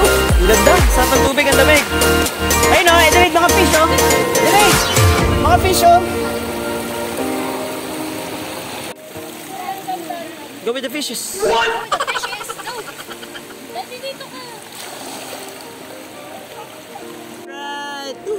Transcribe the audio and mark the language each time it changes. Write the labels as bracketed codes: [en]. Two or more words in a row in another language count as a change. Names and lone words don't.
[tl] Ang ganda. Sarap ng tubig, ang lamig. Ayun o, Edric, mga fish o. Edric, mga fish o. [en] Go with the fishes. What? Fishes, go! [tl] Dati dito ka. Right.